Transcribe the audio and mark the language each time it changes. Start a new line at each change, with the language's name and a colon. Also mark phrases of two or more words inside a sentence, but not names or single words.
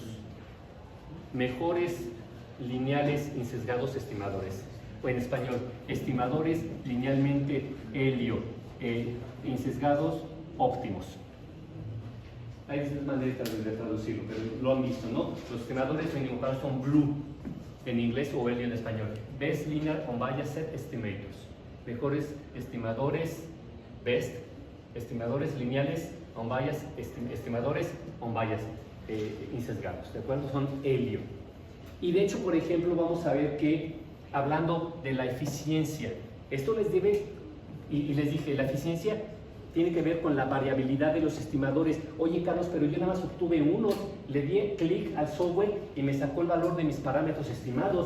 Spanish: Mejores lineales insesgados estimadores. O en español, estimadores linealmente insesgados óptimos. Hay distintas maneras de traducirlo, pero lo han visto, ¿no? Los estimadores minimales son blue en inglés o bello en español.
English: Best linear unbiased estimators.
Spanish: Mejores estimadores, best, estimadores lineales, unbiased, estimadores unbiased, insesgados, ¿de acuerdo? Son helio. Y de hecho, por ejemplo, vamos a ver que, hablando de la eficiencia, esto les debe, y les dije, la eficiencia tiene que ver con la variabilidad de los estimadores. Oye, Carlos, pero yo nada más obtuve uno, le di clic al software y me sacó el valor de mis parámetros estimados.